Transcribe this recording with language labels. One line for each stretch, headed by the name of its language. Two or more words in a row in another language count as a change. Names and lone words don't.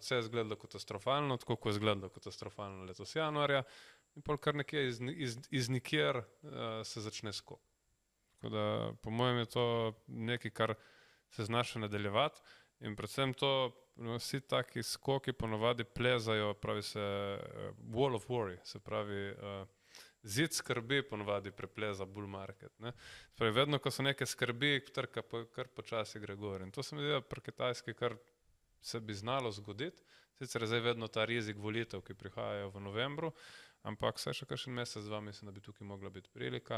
Slovenian: Vse je izgledalo katastrofalno, tako kot je izgledalo katastrofalno letos januarja in pol kar nekje iz nikjer se začne skok. Tako da, po mojem je to nekaj, kar se zna še nadaljevati. In predvsem to, vsi taki skoki ponovadi plezajo, pravi se
English: wall of worry,
Slovenian: se pravi zid skrbi ponovadi prepleza
English: bull market.
Slovenian: Pravi, vedno, ko so neke skrbi, trka kar počasi gre gor. In to se mi zdi, da pri Kitajski kar se bi znalo zgoditi. Sicer je zdaj vedno ta rizik volitev, ki prihajajo v novembru, ampak vsaj še kakšen mesec, dva, mislim, da bi tukaj mogla biti prilika.